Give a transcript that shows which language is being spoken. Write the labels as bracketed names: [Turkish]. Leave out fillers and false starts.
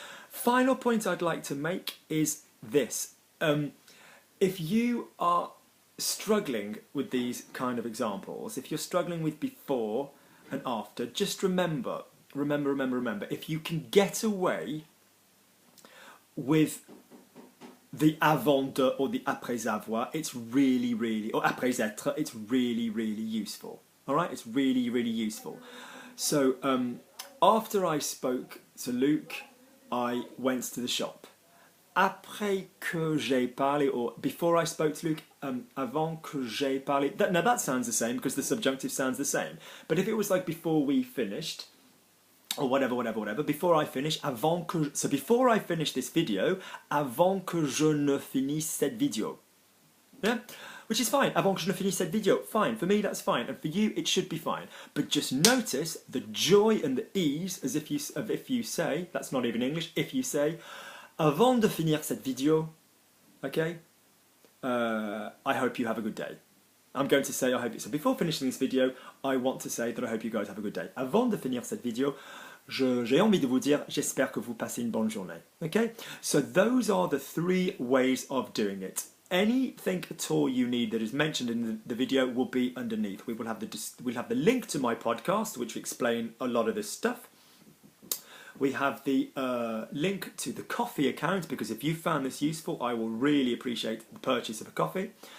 [English] Final point I'd like to make is this. If you are struggling with these kind of examples, if you're struggling with before and after, just remember, if you can get away with the [French] avant de [English] or the [French] après avoir, [English] it's really, or [French] après être, [English] it's really useful. All right, it's really useful. So after I spoke to Luke, I went to the shop. [French] Après que j'ai parlé, [English] or before I spoke to Luke, [French] avant que j'ai parlé. [English] Now that sounds the same because the subjunctive sounds the same. But if it was like before we finished, or whatever, before I finish, so before I finish this video, [French] avant que je ne finisse cette vidéo. [English] Yeah? Which is fine, [French] avant que je ne finisse cette vidéo, [English] fine, for me that's fine, and for you it should be fine. But just notice the joy and the ease as if you say, that's not even English, if you say, [French] avant de finir cette vidéo, [English] okay, I hope you have a good day. I'm going to say I hope you, so before finishing this video, I want to say that I hope you guys have a good day. [French] Avant de finir cette vidéo, j'ai envie de vous dire, j'espère que vous passez une bonne journée. [English] Okay, so those are the three ways of doing it. Anything at all you need that is mentioned in the video will be underneath. We'll have the link to my podcast, which will explain a lot of this stuff. We have the link to the coffee account, because if you found this useful, I will really appreciate the purchase of a coffee.